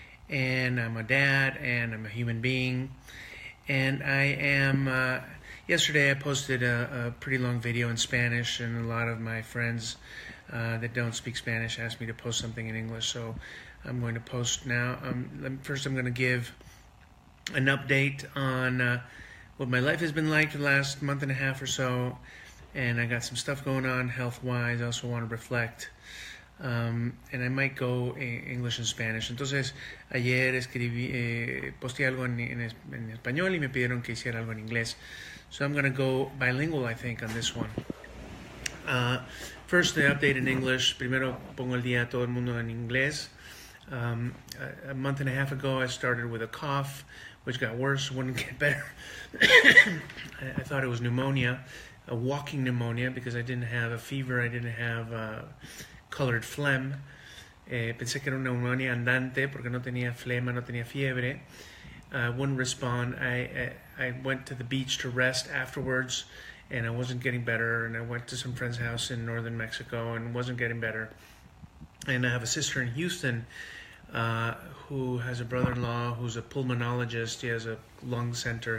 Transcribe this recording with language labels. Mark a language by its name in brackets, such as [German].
[English] And I'm a dad and I'm a human being. And I am, yesterday I posted a pretty long video in Spanish, and a lot of my friends that don't speak Spanish asked me to post something in English, so I'm going to post now. First I'm going to give an update on what my life has been like for the last month and a half or so, and I got some stuff going on health-wise. I also want to reflect, and I might go English and Spanish. [Spanish] Entonces, ayer posté algo en español y me pidieron que hiciera algo en inglés. [English] So I'm going to go bilingual, I think, on this one. First, the update in English. [Spanish] Primero pongo el día a todo el mundo en inglés. [English] A month and a half ago, I started with a cough, which got worse, wouldn't get better. I thought it was pneumonia, a walking pneumonia, because I didn't have a fever, I didn't have colored phlegm. [Spanish] Pensé que era una neumonía andante porque no tenía flema, no tenía fiebre. [English] Wouldn't respond. I went to the beach to rest afterwards, and I wasn't getting better, and I went to some friend's house in northern Mexico and wasn't getting better. And I have a sister in Houston who has a brother-in-law who's a pulmonologist. He has a lung center.